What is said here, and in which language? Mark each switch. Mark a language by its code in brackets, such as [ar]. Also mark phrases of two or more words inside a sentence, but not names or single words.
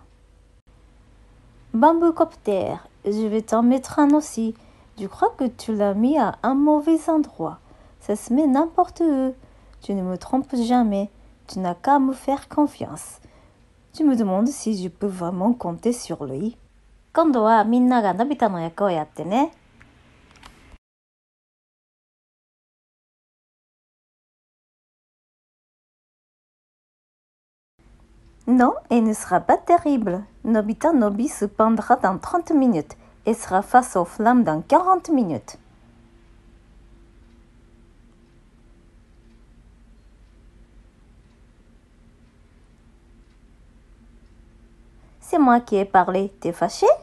[fr] Bambocopter, je vais t'en mettre un aussi. Je crois que tu l'as mis à un mauvais endroit. Ça se met n'importe où. Tu ne me trompes jamais. Tu n'as qu'à me faire confiance. Tu me demandes si je peux vraiment compter sur lui. [ja] 今度はみんながのび太の役をやってね。 [fr] Non, elle ne sera pas terrible. Nobita Nobi se pendra dans 30 minutes et sera face aux flammes dans 40 minutes. C'est moi qui ai parlé. T'es fâché?